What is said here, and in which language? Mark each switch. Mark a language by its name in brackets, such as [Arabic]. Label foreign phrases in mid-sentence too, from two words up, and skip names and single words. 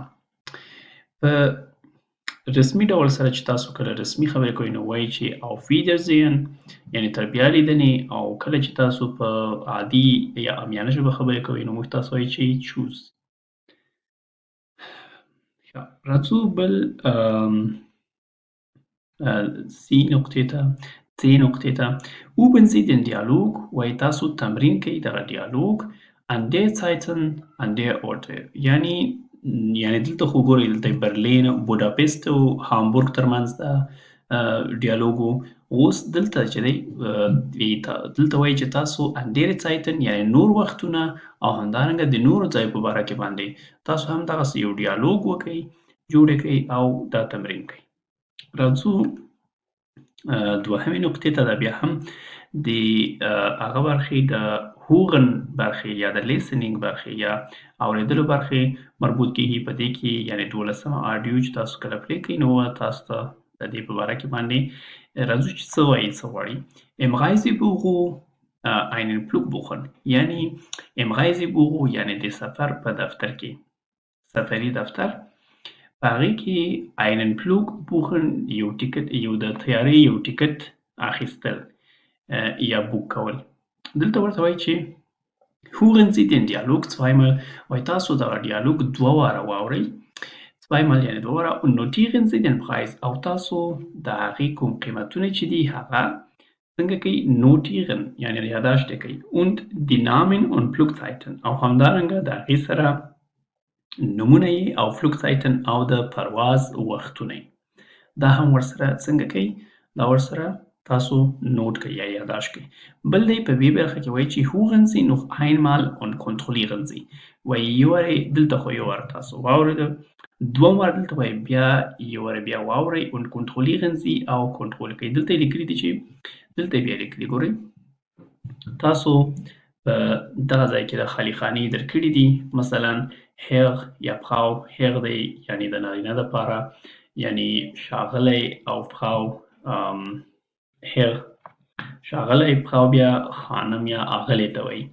[Pashto] په رسمي ډول سره چې تاسو کله رسمي خبرې کوئ نو وایي چې [German] auf Wiedersehen [Pashto] یعنی تر بیا لیدنې، او کله چې تاسو په عادي یا عامیانه ژبه خبرې کوئ نو موږ تاسو وایي چې چوز. راځو بل سی نقطې ته [German] üben Sie den Dialog [Pashto] وایي تاسو تمرین کوئ دغه ډیالوګ [German] an der Zeiten an der Orte [Pashto] یعنی دلته خو ګورئ دلته برلین بوداپست او هامبورګ ترمنځ دا ډیالوګ و. اوس دلته چې دی دلته وایي چې تاسو [German] an der Zeiten [Pashto] یعنی نور وختونه او همدارنګه د نورو ځایو په باره کې باندې تاسو هم دغسې یو ډیالوګ وکئ، جوړ کړئ او دا تمرین کړئ. راځو دوهمې نقطې ته. دا بیا هم د هغه برخې د هوغن برخې یا د لیسنینګ برخې یا اورېدلو برخې مربوط کېږي په دې کې، یعنی 12مه آډیو چې تاسو کله پلی کوئ نو تاسو ته د دې په باره کې باندې راځو چې څه وایي څه غواړي. [German] im Reisebüro einen Flug buchen [Pashto] یعنی [German] im Reisebüro [Pashto] یعنی د سفر په دفتر کې، سفري دفتر په هغې کې [German] einen Flug buchen [Pashto] یو ټیکټ، یو د طیارې یو ټیکټ اخیستل یا بوک کول. دلته ورته وایي چې [German] hören Sie den Dialog zweimal [Pashto] وایي تاسو دغه ډیالوګ 2 واره واورئ، zweimal یعنې 2 واره [German] und notieren Sie den Preis [Pashto] او تاسو د هغې کوم قیمتونه چې دي هغه څنګه کوي نوټیرن یعنې یاداشت یې کوي [German] und die Namen und Flugzeiten [Pashto] او همدارنګه د هغې سره نومونه یې او فلوکسایتن او د پرواز وختونه یې دا هم ورسره څنګه کوي، دا ورسره تاسو نوٹ کوئ یا یاداشت کوئ. بل دی په دې برخه کې وایي چې [German] hören Sie noch einmal und kontrollieren Sie [Pashto] وایي یو وارې دلته خو یو واره تاسو واورېده، دوم واره دلته وایي بیا یو واره بیا واورئ [German] und kontrollieren Sie [Pashto] او کنټرول کوئ. دلته یې لیکلي دي چې دلته بیا لیکلي ګورئ تاسو په دغه ځای کې د خالي خانې درکړي دي، مثلا هغ یا پخاو، هغ دی یعنی د نارینه دپاره، یعنی شاغلی او پخاو هغ، شاغلی پخاو بیا خانم یا اغلی ته وایي.